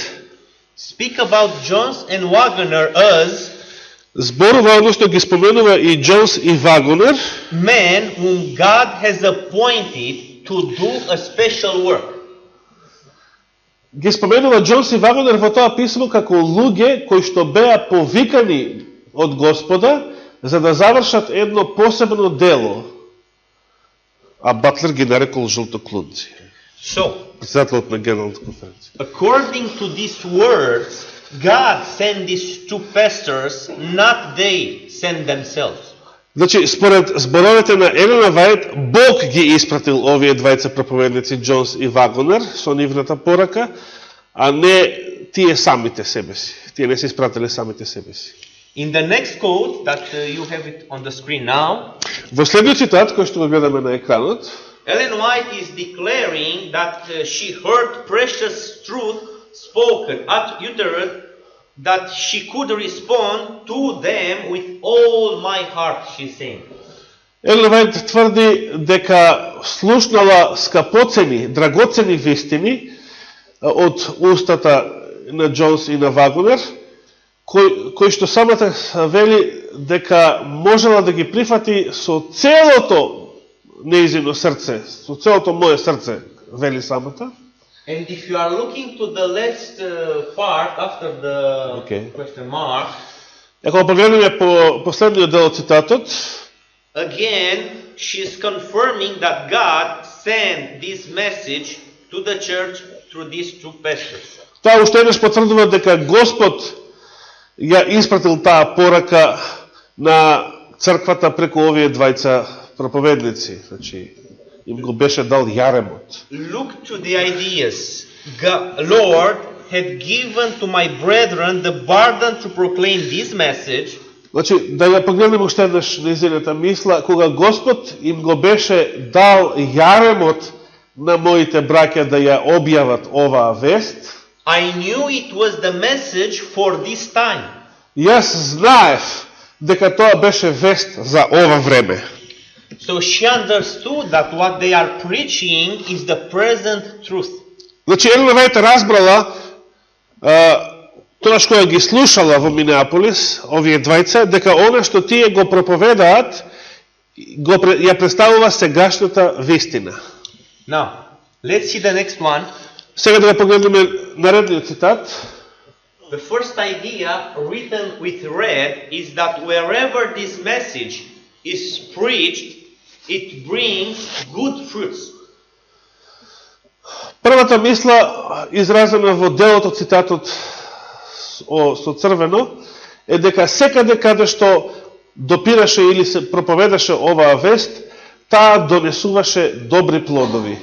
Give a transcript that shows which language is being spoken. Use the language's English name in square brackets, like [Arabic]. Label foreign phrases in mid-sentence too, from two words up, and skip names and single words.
[English] speak about Jones and Wagner as [Macedonian] зборува, односно ги споменува и Джонс и Вагонер, [English] men whom God has appointed to do a special work. [Macedonian] ги споменува Джонс и Вагонер во тоа писмо како луѓе кои што беа повикани од Господа за да завршат едно посебно дело. А Батлер ги нарекол жлтоклунци. So, Председателот на Генералната конференција. [English] according to these words, God sent these two pastors, not they sent themselves. [Macedonian] Значи, според зборовите на Елена Вајт, Бог ги испратил овие двајца проповедници Джонс и Вагонер со нивната порака, а не тие самите себе си. Тие не се испратиле самите себе си. [English] In the next quote that you have it on the screen now, [Macedonian] Во следниот цитат кој што го гледаме на екранот, [English] Ellen White is declaring that she heard precious truth spoken at utterance, that she could respond to them with all my heart, she's saying. [Macedonian] Елен Вајт тврди дека слушнала скапоцени, драгоцени вистини од устата на Джонс и на Вагонер, кој што самата вели дека можела да ги прифати со целото неизино срце, со целото мое срце, вели самата. [English] And if you are looking to the last part after the question mark, [Macedonian] Ако погледнеме по последниот дел од цитатот, [English] again she is confirming that God sent this message to the church through these two pastors. [Macedonian] Тоа уште еднаш потврдува дека Господ ја испратил таа порака на црквата преку овие двајца проповедници. Значи, им го беше дал јаремот. [English] Look to the ideas. God, Lord had given to my brethren the burden to proclaim this message. [Macedonian] Значи, да ја погледнеме уште еднаш нејзината мисла, кога Господ им го беше дал јаремот на моите браќа да ја објават оваа вест, [English] I knew it was the message for this time. [Macedonian] Јас знаев дека тоа беше вест за ова време. [English] So she understood that what they are preaching is the present truth. [Macedonian] Значи, Елена Вајт разбрала, тоа што ги слушала во Минеаполис, овие двајца, дека она што тие го проповедаат, ја представува сегашната вистина. [English] Now, let's see the next one. [Macedonian] Сега да погледнеме наредниот цитат. [English] The first idea written with red is that wherever this message is preached, it brings good fruits. [Macedonian] Првата мисла, изразена во делот од цитатот со црвено, е дека секаде каде што допираше или се проповедаше оваа вест, таа донесуваше добри плодови.